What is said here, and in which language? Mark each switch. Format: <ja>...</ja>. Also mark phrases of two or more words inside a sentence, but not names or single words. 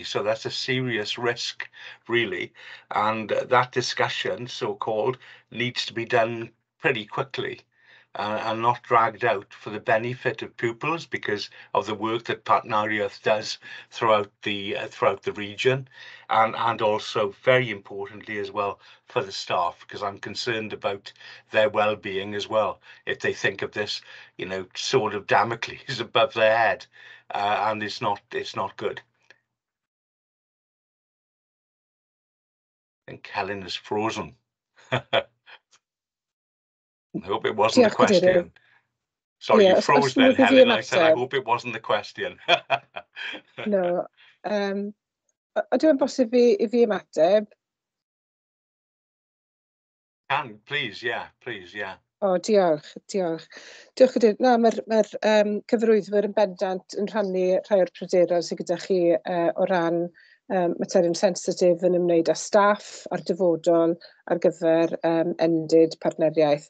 <en>So that's a serious risk, really, and that discussion, so-called, needs to be done pretty quickly and not dragged out, for the benefit of pupils because of the work that Partneriaeth does throughout the region, and also very importantly as well for the staff, because I'm concerned about their well-being as well if they think of this sword of Damocles above their head, and it's not good. I think Helen is frozen. I hope it wasn't the question. Sorry, you froze then, Helen. I said, I hope it wasn't the question. No.</en> <cy>Ydw yn bosib i fi ymateb?</cy> <en>Can, please, yeah.</en> <cy>O, diolch. Diolch Cadeirydd. Na, mae'r cyfarwyddwyr yn bendant yn rhannu rhai o'r pryderon sydd gyda chi o ran materion sensitif yn ymwneud â staff a'r dyfodol ar gyfer endid partneriaeth.</cy>